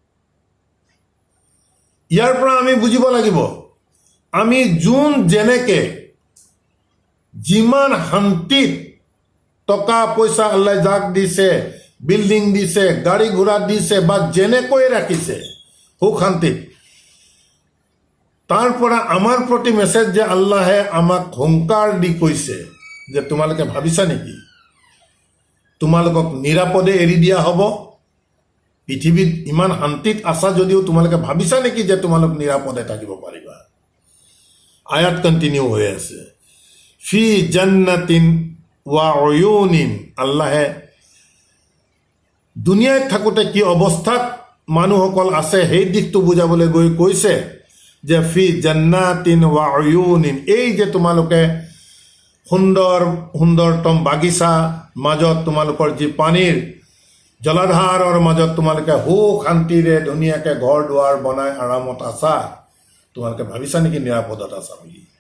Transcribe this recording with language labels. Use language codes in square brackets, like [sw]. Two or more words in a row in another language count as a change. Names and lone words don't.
[as] ইয়াৰ পৰা আমি বুজিব লাগিব, আমি যোন যেনেকে যিমান শান্তিত টকা পইচা আল্লাহ যাক দিছে, বিল্ডিং দিছে, গাড়ী ঘোঁৰা দিছে, বা যেনেকৈ ৰাখিছে সুখ শান্তিত, তাৰ পৰা আমাৰ প্ৰতি মেছেজ যে আল্লাহে আমাক হুংকাৰ দি কৈছে যে তোমালোকে ভাবিছা নেকি তোমালোকক নিৰাপদে এৰি দিয়া হ'ব? পৃথিৱীত ইমান শান্তিত আছা যদিও তোমালোকে ভাবিছা নেকি যে তোমালোক নিৰাপদে থাকিব পাৰিবা? আয়াত কণ্টিনিউ হৈ আছে, [ar] في جنات وعيون. [as] আল্লাহে দুনিয়াত থাকোঁতে কি অৱস্থাত মানুহসকল আছে সেই দিশটো বুজাবলৈ গৈ কৈছে যে [ar] في جنات وعيون, [as] এই যে তোমালোকে সুন্দৰতম বাগিচা মাজত, তোমালোকৰ যি পানীৰ জলাধাৰৰ মাজত তোমালোকে সুখ শান্তিৰে ধুনীয়াকৈ ঘৰ দুৱাৰ বনাই আৰামত আছা, তোমালোকে ভাবিছা নেকি নিৰাপদত আছা বুলি?